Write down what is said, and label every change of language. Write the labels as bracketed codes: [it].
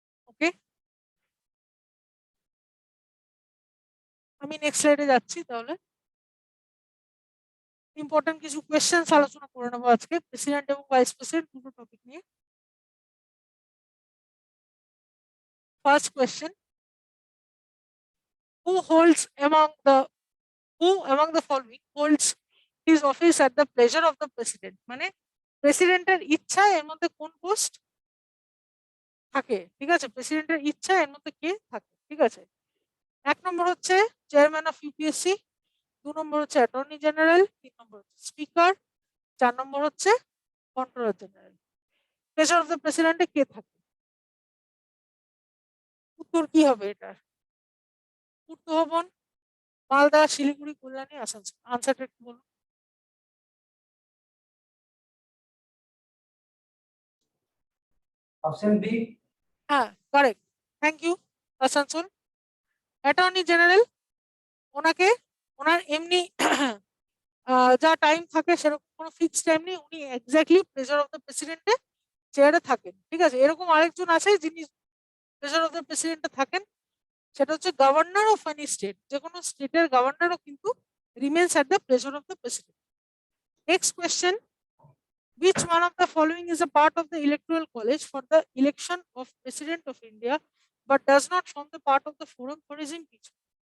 [bn] ওকে, আমি নেক্সট স্লাইডে যাচ্ছি। তাহলে ইম্পর্টেন্ট কিছু কোয়েশ্চেন্স আলোচনা করে নেবো আজকে প্রেসিডেন্ট এবং ভাইস প্রেসিডেন্ট দুটো টপিক নিয়ে। [en] First question, who holds among the who among the following holds his office at the pleasure of the president? [bn] মানে প্রেসিডেন্টের ইচ্ছা এর মধ্যে কোন পোস্ট থাকে? ঠিক আছে, প্রেসিডেন্টের ইচ্ছা এর মধ্যে কে থাকে? ঠিক আছে, এক নম্বর হচ্ছে চেয়ারম্যান অফ ইউপিএসসি, দু নম্বর হচ্ছে অ্যাটর্নি জেনারেল, তিন নম্বর হচ্ছে স্পিকার, চার নম্বর হচ্ছে controller general. Pressure of the প্রেসিডেন্টে কে থাকে? উত্তর কি হবে এটার? পূর্ত ভবন, মালদা, শিলিগুড়ি, কল্যাণী, আসানসোল। আনসারটা একটু বলুন। Option B. হ্যাঁ, correct, thank you. Asansol. Attorney general, ওনাকে ওনার এমনি যা টাইম থাকে সেরকম কোনো ফিক্সড টাইম নেই, উনি এক্স্যাক্টলি [en] pressure of the প্রেসিডেন্টে [bn] চেয়ারে থাকেন। ঠিক আছে, এরকম আরেকজন আছে যিনি প্রেসার অফ দ্য প্রেসিডেন্টে থাকেন, সেটা হচ্ছে গভর্নর অফ এনি স্টেট। যে কোনো স্টেটের গভর্নরও কিন্তু [en] Remains at the pressure of the president. Next question, which one of the following is a part of the electoral college for the election of president of India but does not form the part of the forum for his impeachment?